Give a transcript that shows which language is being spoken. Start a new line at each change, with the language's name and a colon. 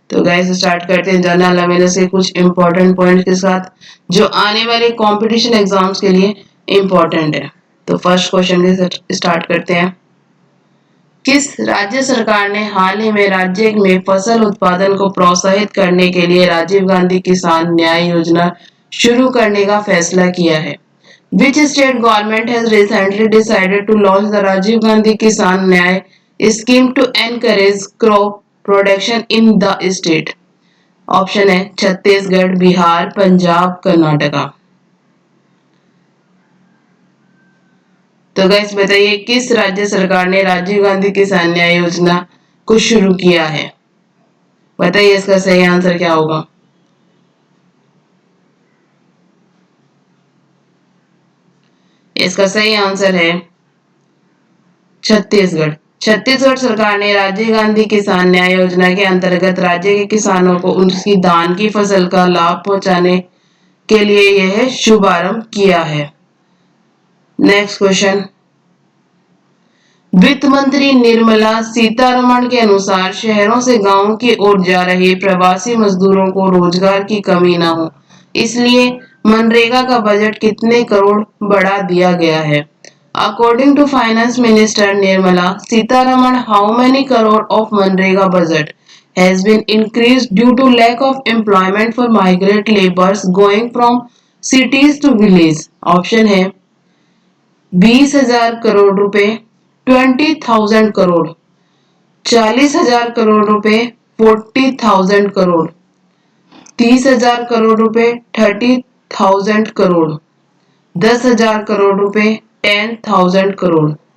Hindi: तो guys start करते हैं जनरल अवेयरनेस के कुछ इंपॉर्टेंट पॉइंट के साथ जो आने वाले कंपटीशन एग्जाम्स के लिए इंपॉर्टेंट है। तो फर्स्ट क्वेश्चन के स्टार्ट करते हैं। किस राज्य सरकार ने हाल ही में राज्य में फसल उत्पादन को प्रोत्साहित करने के लिए राजीव गांधी किसान न्याय योजना शुरू करने का फैसला किया है?
English: Which state government has recently decided to launch the Rajiv Gandhi Kisan Nyay scheme to encourage crop production in the state?
Hindi: Option है छत्तीसगढ़, बिहार, पंजाब, कर्नाटका। तो गैस बताइए किस राज्य सरकार ने राजीव गांधी किसान न्याय योजना को शुरू किया है? बताइए इसका सही आंसर क्या होगा। इसका सही आंसर है छत्तीसगढ़। छत्तीसगढ़ सरकार ने राजीव गांधी किसान न्याय योजना के अंतर्गत राज्य के किसानों को उनकी धान की फसल का लाभ पहुंचाने के लिए यह शुभारंभ किया है। Next question. वित्त मंत्री निर्मला सीतारमण के अनुसार शहरों से गांवों की ओर जा रहे प्रवासी मजदूरों को रोजगार की कमी न हो, इसलिए मनरेगा का बजट कितने करोड़ बढ़ा दिया गया है?
English: According to finance minister Nirmala Sitharaman, how many crore of MNREGA budget has been increased due to lack of employment for migrant laborers going from cities to village?
Hindi: Option है 20,000 करोड़ रुपए, 20,000 करोड़, 40,000 करोड़ रुपए, 40,000 करोड़, 30,000 करोड़ रुपए, 30,000 करोड़, 10,000 करोड़ रुपए, 10,000 करोड़।